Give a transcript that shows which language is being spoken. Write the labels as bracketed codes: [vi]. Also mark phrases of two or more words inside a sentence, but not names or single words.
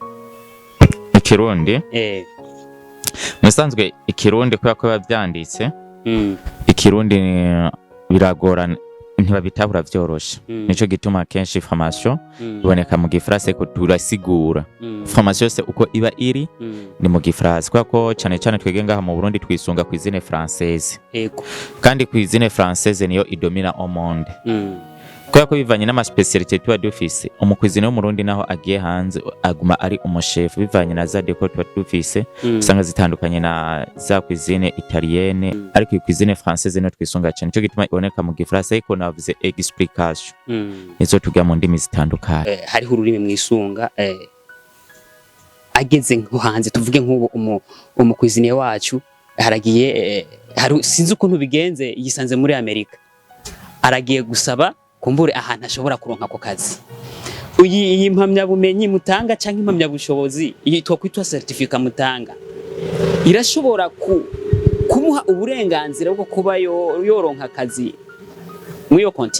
[rn] Ikirundi musanzwe Ikirundi kubera ko bavyanditse Ikirundi biragorana ntibabitahura byoroshe nico gituma kenshi formation iboneka mu Gifaransa ko turasigura formation yose uko iba iri ni mu Gifaransa kubera ko cyane cyane twege ngaha mu Burundi twisunga [fr] cuisine française [rn] kandi [fr] cuisine française [rn] niyo idomina [fr] au monde [rn] kubera ko bivanye n'ama specialité tuba dufise umukwizine wo mu Burundi naho agiye hanze aguma ari umuchef bivanye na za décor tuba dufise usanga zitandukanye na za [fr] cuisine italienne [rn] ariko [fr] cuisine française [rn] no twisunga cyane cyo gituma iboneka mu Gifaransa ariko navuze explication nizo tugira mu ndimi zitandukanye. Hariho ururimi mwisunga ageze nko hanze tuvuge nk'ubu umukwizine wacu haragiye sinzi ukuntu bigenze yisanze muri Amerika aragiye gusaba kumbure ahantu ashobora kuronka ko kazi, iyi impamya bumenyi mutanga canke impamya bushobozi yitwa kwitwa certificate mutanga irashobora kumuha uburenganzira bwo kuba yoronka kazi muri yo konti